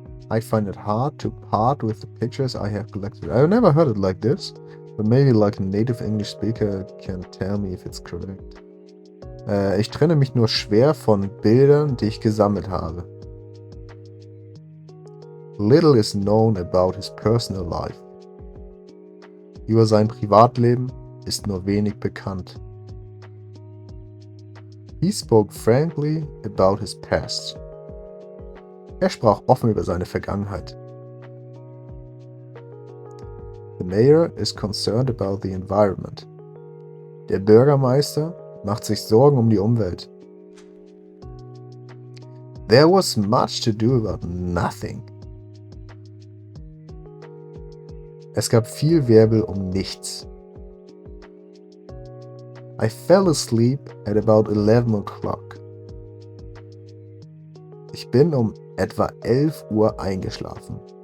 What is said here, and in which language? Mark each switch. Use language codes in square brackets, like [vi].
[en] I find it hard to part with the pictures I have collected. I've never heard it like this, but maybe a native English speaker can tell me if it's correct. [de] Ich trenne mich nur schwer von Bildern, die ich gesammelt habe. [en] Little is known about his personal life. [de] Über sein Privatleben ist nur wenig bekannt. [en] He spoke frankly about his past. [de] Er sprach offen über seine Vergangenheit. [en] The mayor is concerned about the environment. [de] Der Bürgermeister macht sich Sorgen um die Umwelt. [en] There was much to do about nothing. [de] Es gab viel Wirbel um nichts. [en] I fell asleep at about 11 o'clock. [de] Ich bin um etwa 11 Uhr eingeschlafen.